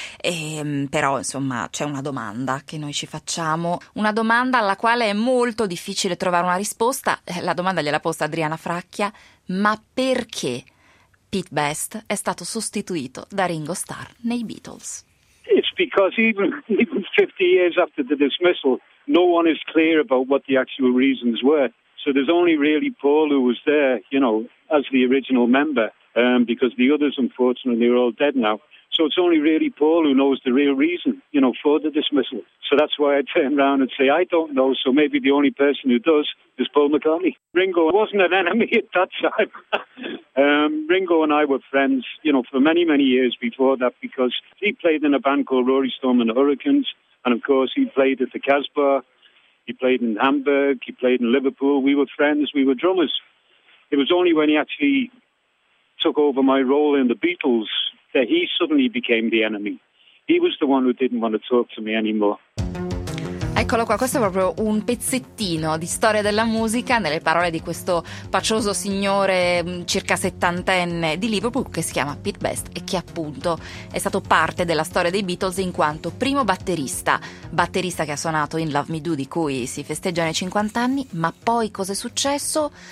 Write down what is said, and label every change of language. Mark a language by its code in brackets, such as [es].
[it] Però, insomma, c'è una domanda che noi ci facciamo, una domanda alla quale è molto difficile trovare una risposta. La domanda gliela posta Adriana Fracchia: ma perché Pete Best è stato sostituito da Ringo Starr nei Beatles? [en] It's because even 50 years after the dismissal, no one is clear about what the actual reasons were. So there's only really Paul who was there, you know, as the original member, because the others, unfortunately, are all dead now. So it's only really Paul who knows the real reason, you know, for the dismissal. So that's why I turn around and say, I don't know, so maybe the only person who does is Paul McCartney. Ringo wasn't an enemy at that time. Ringo and I were friends, you know, for many, many years before that, because he played in a band called Rory Storm and the Hurricanes, and of course he played at the Casbah, he played in Hamburg, he played in Liverpool. We were friends, we were drummers. It was only when he actually took over my role in the Beatles that he suddenly became the enemy. He was the one who didn't want to talk to me anymore. [it] Eccolo qua, questo è proprio un pezzettino di storia della musica nelle parole di questo pacioso signore circa settantenne di Liverpool che si chiama Pete Best e che appunto è stato parte della storia dei Beatles in quanto primo batterista che ha suonato in Love Me Do, di cui si festeggiano i 50 anni, ma poi cos'è successo?